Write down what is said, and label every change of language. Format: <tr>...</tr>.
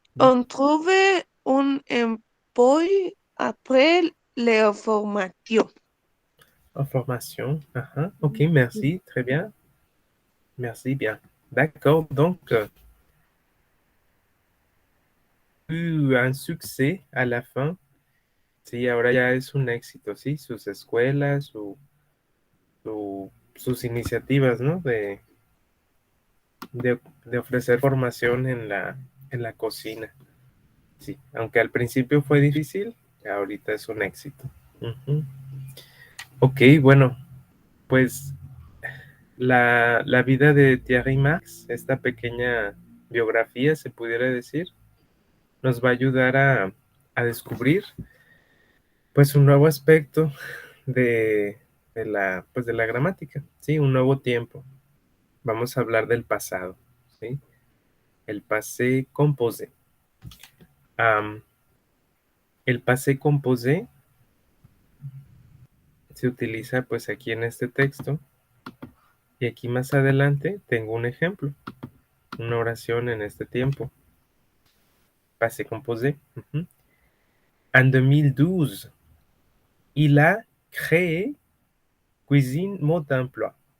<fr>ont trouvé un emploi après leur formation. En formation. Ah, ah. Ok, merci, très bien. Merci bien. D'accord, donc, un succès a la fin.</fr> <es>Sí, ahora ya es un éxito, ¿sí? Sus escuelas, sus iniciativas, ¿no? De ofrecer formación en la cocina. Sí, aunque al principio fue difícil, ahorita es un éxito. Ujú. Ok, bueno, pues la vida de Thierry Marx, esta pequeña biografía, se pudiera decir, nos va a ayudar a descubrir pues un nuevo aspecto de, pues, de la gramática, ¿sí? Un nuevo tiempo. Vamos a hablar del pasado, ¿sí? El passé composé. Am, el passé composé se utiliza pues aquí en este texto y aquí más adelante tengo un ejemplo, una oración en este tiempo. Passé composé. Ujú.</es> <fr>En 2012, il a créé Cuisine Mode d'Emploi.</fr>